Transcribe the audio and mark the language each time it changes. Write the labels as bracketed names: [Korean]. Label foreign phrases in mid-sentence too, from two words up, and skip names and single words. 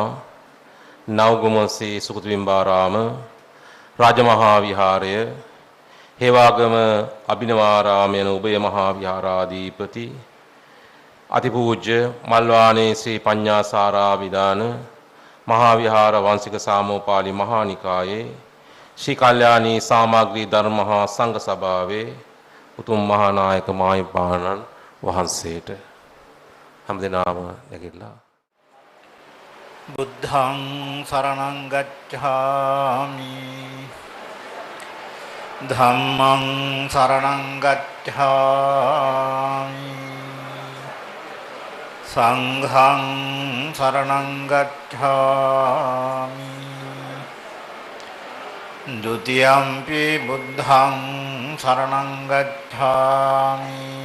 [Sinhala] නවගොමසේ සුකුතුවිම්බාරාම රාජමහා විහාරය, හේවාගම අභිනවාරාම යන උභය මහා විහාරාධිපති අතිපූජ්‍ය මල්වානේ ශ්‍රී පඤ්ඤාසාරා විදාන මහා විහාර වංශික සාමෝපාලි මහා නිකායේ ශ්‍රී කල්යාණී සාමග්‍රී ධර්ම හා සංඝ සභාවේ උතුම් මහා නායක මාහිමිපාණන් වහන්සේට හැමදෙනාම නැගිටලා [Pali] බුද්ධං සරණං ගච්ඡාමි ධම්මං සරණං ගච්ඡාමි සංඝං සරණං ගච්ඡාමි ဒုတိယံ පි බුද්ධං සරණං ගච්ඡාමි